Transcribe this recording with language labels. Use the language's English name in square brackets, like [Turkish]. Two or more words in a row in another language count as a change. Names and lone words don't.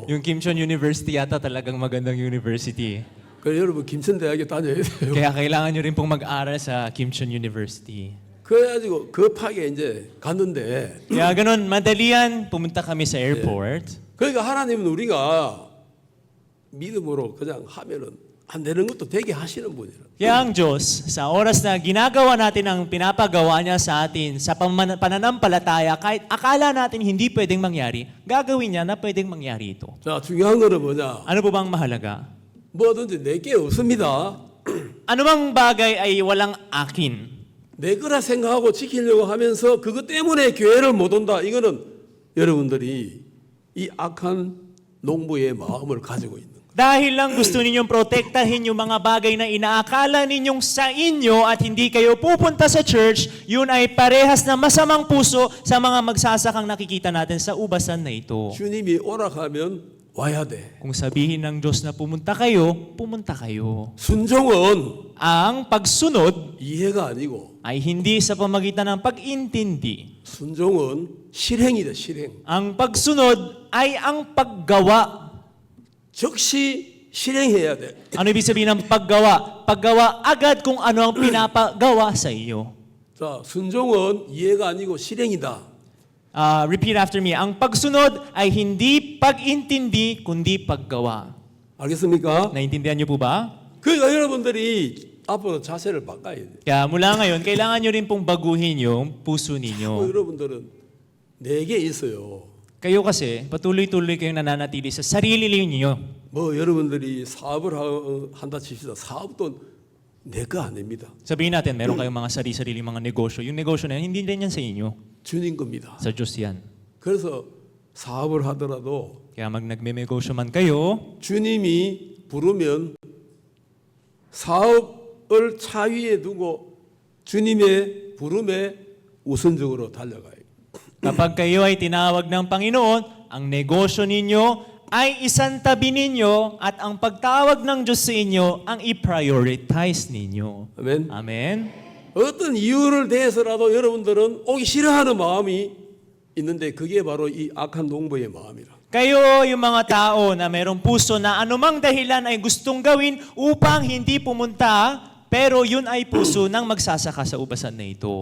[Filipino] Yung Kimcheon University yata talagang magandang university. [Korean] 그래 여러분 김천대학에 다녀야 돼요. [Filipino] Kaya kailangan nyo rin pong mag-aral sa Kimcheon University. [Korean] 그래가지고 급하게 이제 갔는데 [Filipino] Kaya ganun, madalian, pumunta kami sa airport. [Korean] 그러니까 하나님은 우리가 믿음으로 그냥 하면은 안 되는 것도 되게 하시는 분이라. [Filipino] Kaya ang Diyos, sa oras na ginagawa natin ang pinapagawa niya sa atin sa pananampalataya, kahit akala natin hindi pwedeng mangyari, gagawin niya na pwedeng mangyari ito. [Korean] 자, 중요한 거는 뭐냐? [Filipino] Ano po bang mahalaga? [Korean] 뭐든지 내게 없습니다. [Filipino] Ano bang bagay ay walang akin? [Korean] 내 거라 생각하고 지키려고 하면서 그것 때문에 교회를 못 온다. 이거는 여러분들이 이 악한 농부의 마음을 가지고 있는 거예요. [Filipino] Dahil lang gusto ninyong protektahin yung mga bagay na inaakala ninyong sa inyo at hindi kayo pupunta sa church, yun ay parehas na masamang puso sa mga magsasakang nakikita natin sa ubasan na ito. [Korean] 주님이 오락하면 와야 돼. [Filipino] Kung sabihin ng Diyos na pumunta kayo, pumunta kayo. [Korean] 순종은 [Filipino] Ang pagsunod [Korean] 이해가 아니고 [Filipino] ay hindi sa pamagitan ng pag-intindi. [Korean] 순종은 실행이다, 실행. [Filipino] Ang pagsunod ay ang paggawa. [Korean] 즉시 실행해야 돼. [Filipino] Ano ibig sabihin ng paggawa? Paggawa agad kung ano ang pinapagawa sa iyo. [Korean] 자, 순종은 이해가 아니고 실행이다. [English] Repeat after me. [Filipino] Ang pagsunod ay hindi pag-intindi, kundi paggawa. [Korean] 알겠습니까? [Filipino] Naintindihan niyo po ba? [Korean] 그러니까 여러분들이 앞으로 자세를 바꿔야 돼. [Filipino] Kaya mula ngayon, kailangan niyo rin pong baguhin yung puso ninyo. [Korean] 여러분들은 내게 있어요. [Filipino] Kayo kasi, patuloy-tuloy kayong nananatili sa sarili niyo. [Korean] 뭐 여러분들이 사업을 한다 칩시다. 사업도 내 거 아닙니다. [Filipino] Sabihin natin, meron kayong mga sarili-sarili mga negosyo. Yung negosyo na yan, hindi rin yan sa inyo. [Korean] 주님 겁니다. [Filipino] Sa Diyos yan. [Korean] 그래서 사업을 하더라도 [Filipino] Kaya nagme-negosyo man kayo, [Korean] 주님이 부르면 사업을 차위에 두고 주님의 부름에 우선적으로 달려가요. [Filipino] kapag kayo ay tinawag ng Panginoon, ang negosyo ninyo ay isantabi ninyo at ang pagtawag ng Diyos sa inyo ang i-prioritize ninyo. [Korean] 아멘. [Filipino] Amen? [Korean] 어떤 이유를 대해서라도 여러분들은 오기 싫어하는 마음이 있는데 그게 바로 이 악한 농부의 마음이라. [Filipino] Kayo, yung mga tao na mayroong puso na anumang dahilan ay gustong gawin upang hindi pumunta, pero yun ay puso ng magsasaka sa ubasan na ito.